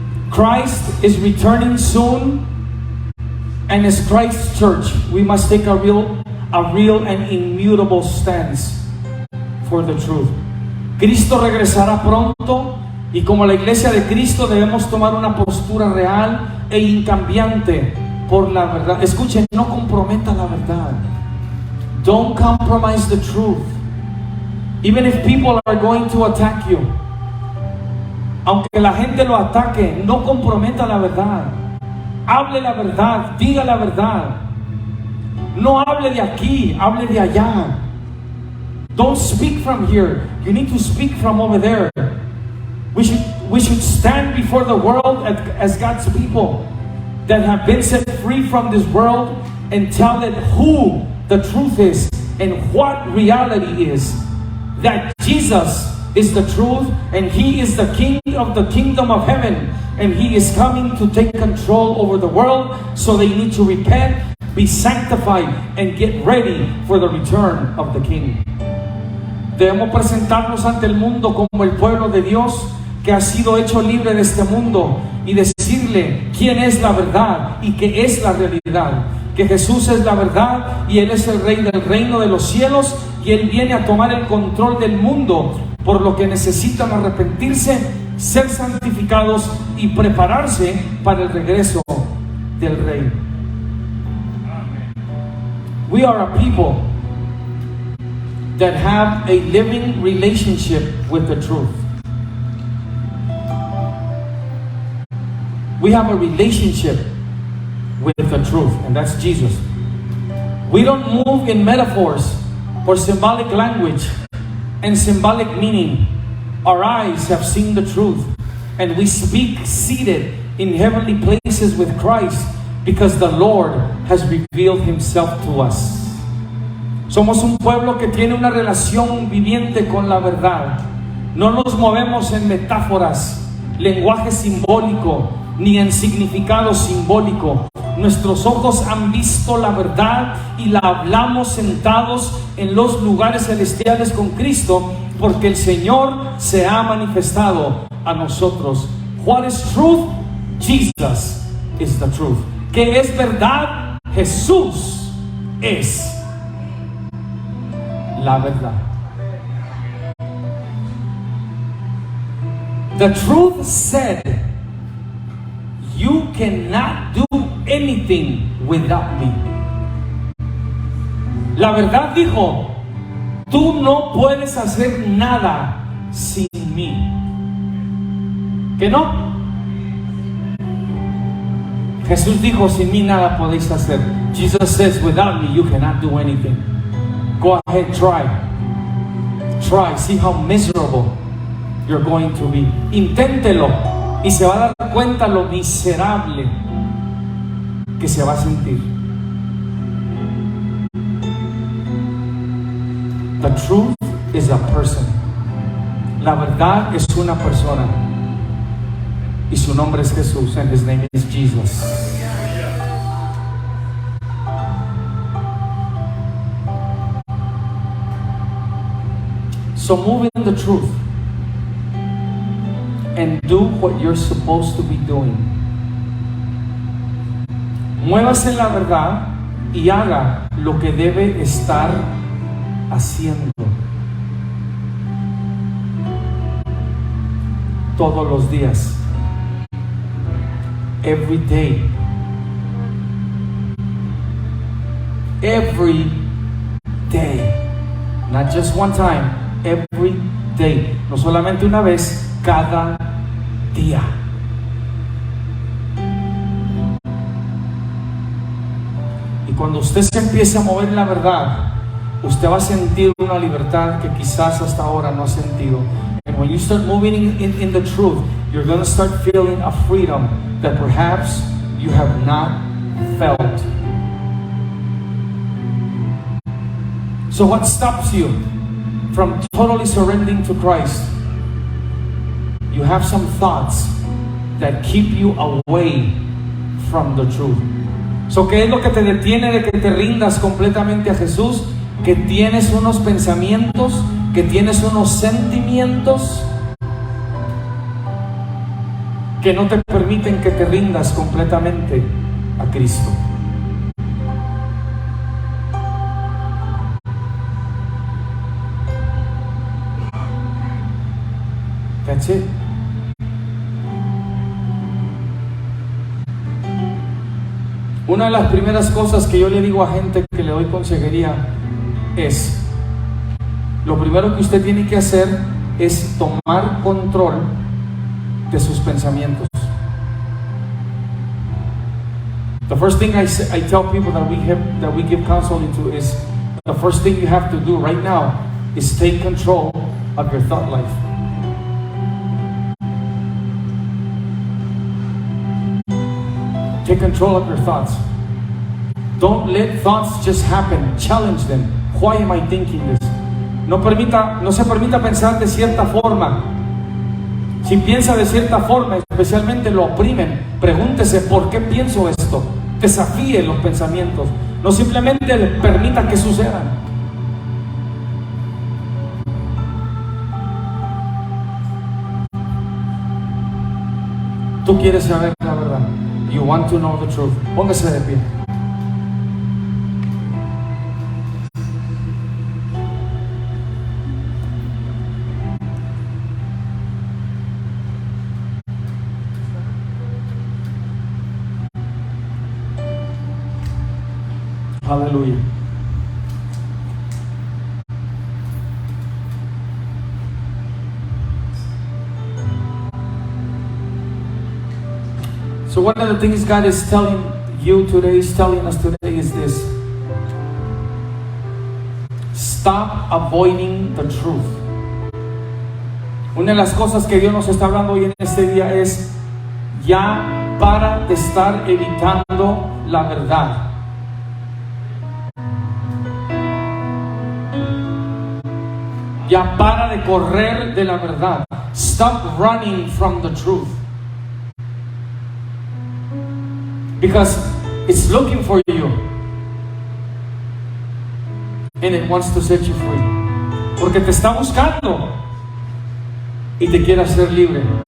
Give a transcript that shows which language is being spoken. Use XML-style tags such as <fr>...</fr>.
<en>Christ is returning soon, and as Christ's church, we must take a real and immutable stance for the truth.</en> <es>Cristo regresará pronto, y como la iglesia de Cristo debemos tomar una postura real e incambiante por la verdad. Escuchen, no comprometa la verdad.</es> <en>Don't compromise the truth. Even if people are going to attack you,</en> <es>aunque la gente lo ataque, no comprometa la verdad. Hable la verdad, diga la verdad. No hable de aquí, hable de allá.</es> <en>Don't speak from here. You need to speak from over there. We should stand before the world as God's people that have been set free from this world and tell it who the truth is and what reality is. That Jesus is the truth, and He is the King of the kingdom of heaven, and He is coming to take control over the world. So they need to repent, be sanctified, and get ready for the return of the King.</en> <es>Debemos presentarnos ante el mundo como el pueblo de Dios que ha sido hecho libre de este mundo y decirle quién es la verdad y qué es la realidad. Que Jesús es la verdad y Él es el Rey del reino de los cielos, y Él viene a tomar el control del mundo, por lo que necesitan arrepentirse, ser santificados y prepararse para el regreso del Rey.</es> <en>We are a people that have a living relationship with the truth. We have a relationship with the truth, and that's Jesus. We don't move in metaphors or symbolic language and symbolic meaning. Our eyes have seen the truth, and we speak seated in heavenly places with Christ, because the Lord has revealed Himself to us.</en> <es>Somos un pueblo que tiene una relación viviente con la verdad. No nos movemos en metáforas, lenguaje simbólico, ni en significado simbólico. Nuestros ojos han visto la verdad y la hablamos sentados en los lugares celestiales con Cristo, porque el Señor se ha manifestado a nosotros.</es> <en>What is truth? Jesus is the truth.</en> <es>¿Qué es verdad? Jesús es la verdad.</es> <en>The truth said, you cannot do anything without me.</en> <es>La verdad dijo, tú no puedes hacer nada sin mí. ¿Que no? Jesús dijo, sin mí nada podéis hacer.</es> <en>Jesus says, without me you cannot do anything. Go ahead, try. Try, see how miserable you're going to be.</en> <es>Inténtelo y se va a dar cuenta lo miserable que se va a sentir.</es> <en>The truth is a person.</en> <es>La verdad es una persona, y su nombre es Jesús,</es> <en>and His name is Jesus. So move in the truth and do what you're supposed to be doing.</en> <es>Muévase en la verdad y haga lo que debe estar haciendo todos los días.</es> <en>Every day. Every day. Not just one time. Every day.</en> <es>No solamente una vez, cada día. Y cuando usted se empiece a mover en la verdad, usted va a sentir una libertad que quizás hasta ahora no ha sentido.</es> <en>And when you start moving in the truth, you're going to start feeling a freedom that perhaps you have not felt. So what stops you from totally surrendering to Christ, you have some thoughts that keep you away from the truth.</en> <es>So, ¿qué es lo que te detiene de que te rindas completamente a Jesús? Que tienes unos pensamientos, que tienes unos sentimientos que no te permiten que te rindas completamente a Cristo.</es> <en>That's it.</en> <es>Una de las primeras cosas que yo le digo a gente que le doy consejería es: lo primero que usted tiene que hacer es tomar control de sus pensamientos.</es> <en>The first thing I tell people that we give counseling to is, the first thing you have to do right now is take control of your thought life. Take control of your thoughts. Don't let thoughts just happen. Challenge them. Why am I thinking this?</en> <es>No se permita pensar de cierta forma. Si piensa de cierta forma, especialmente lo oprimen, pregúntese: ¿por qué pienso esto? Desafíe los pensamientos. No simplemente le permita que sucedan. Tú quieres saber la verdad.</es> <en>You want to know the truth.</en> <es>Póngase de pie. Aleluya.</es> <en>So one of the things God is telling you today, is telling us today, is this: stop avoiding the truth.</en> <es>Una de las cosas que Dios nos está hablando hoy en este día es: ya para de estar evitando la verdad. Ya para de correr de la verdad.</es> <en>Stop running from the truth. Because it's looking for you. And it wants to set you free.</en> <es>Porque te está buscando y te quiere hacer libre.</es>